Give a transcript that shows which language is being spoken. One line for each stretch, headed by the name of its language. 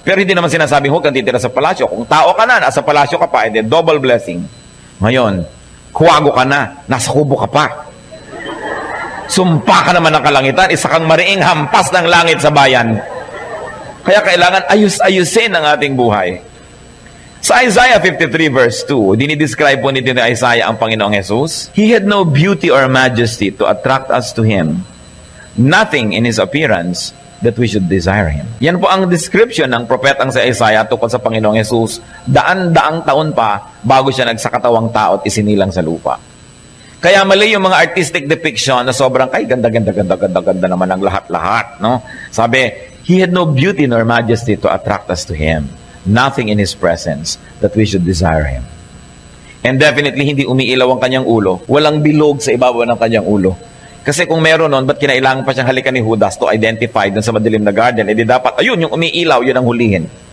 Filipino: Pero hindi naman sinasabing huwag kang titira sa palasyo. Kung tao ka na, nasa palasyo ka pa, edi double blessing. Ngayon, kwago ka na, nasa kubo ka pa. Sumpa ka naman ng kalangitan, isa kang mariing hampas ng langit sa bayan. Kaya kailangan ayus-ayusin ang ating buhay. Sa Isaiah 53 verse 2, dinidescribe po nito ni Isaiah ang Panginoong Jesus.
English: He had no beauty or majesty to attract us to Him. Nothing in His appearance that we should desire Him.
Filipino: Yan po ang description ng propetang si Isaiah tungkol sa Panginoong Jesus. Daan-daang taon pa bago siya nagsakatawang tao at isinilang sa lupa. Kaya mali yung mga artistic depiction na sobrang, ay, ganda naman ang lahat-lahat, no? Sabi,
English: He had no beauty nor majesty to attract us to Him. Nothing in His presence that we should desire Him. And definitely,
Filipino: hindi umiilaw ang kanyang ulo. Walang bilog sa ibabaw ng kanyang ulo. Kasi kung meron nun, ba't kinailangan pa siyang halikan ni Judas
English: to identify
Filipino: dun sa madilim na garden? Eh di dapat, ayun, yung umiilaw, yun ang hulihin.